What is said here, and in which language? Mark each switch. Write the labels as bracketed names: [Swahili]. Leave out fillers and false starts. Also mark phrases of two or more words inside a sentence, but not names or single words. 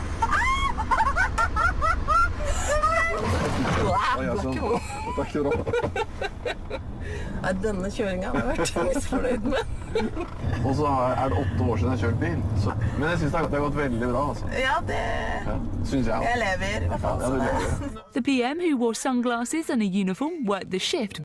[Norwegian] Takk skal du ha. Nei, denne kjøringen har jeg vært misfornøyd med. Og så det 8 år siden jeg kjørt bil. Men jeg synes det har gått veldig bra, altså. Ja, det... Synes jeg. Jeg lever, I hvert fall. Ja, du lever. [English] The PM, who wore sunglasses and a uniform, worked the shift